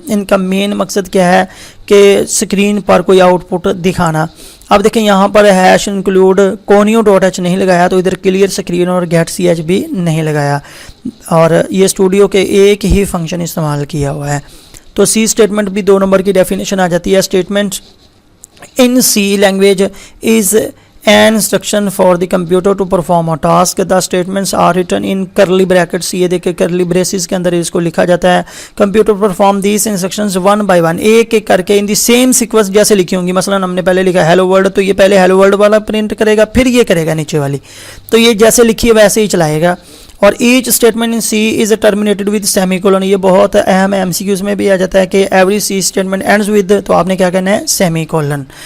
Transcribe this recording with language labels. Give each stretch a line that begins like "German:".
Urdu: ان کا مین مقصد کیا ہے کہ اسکرین پر کوئی آؤٹ پٹ دکھانا. اب دیکھیں یہاں پر ہیش انکلوڈ کونیو ڈاٹ ایچ نہیں لگایا, تو ادھر کلیئر اسکرین اور گیٹ سی ایچ بھی نہیں لگایا, اور یہ اسٹوڈیو کے ایک ہی فنکشن استعمال کیا ہوا ہے. تو سی اسٹیٹمنٹ بھی 2 نمبر کی ڈیفینیشن آ جاتی ہے.
English: Statement in C language is an instruction for the computer to perform a task. The statements are written in curly brackets.
Urdu: یہ دیکھیں curly braces کے اندر اس کو لکھا جاتا ہے.
English: Computer perform these instructions one by one,
Urdu: ایک ایک کر کے
English: in the same sequence
Urdu: جیسے لکھی ہوں گی. مثلا ہم نے پہلے لکھا hello world, تو یہ پہلے hello world والا پرنٹ کرے گا, پھر یہ کرے گا نیچے والی. تو یہ جیسے لکھی ہے ویسے ہی چلائے گا. اور
English: Each statement in C is terminated with semicolon.
Urdu: یہ بہت اہم ہے, ایم سی کیوز میں بھی آ جاتا ہے کہ
English: every C statement ends with,
Urdu: تو آپ نے کیا کہنا ہے, سیمی کولن.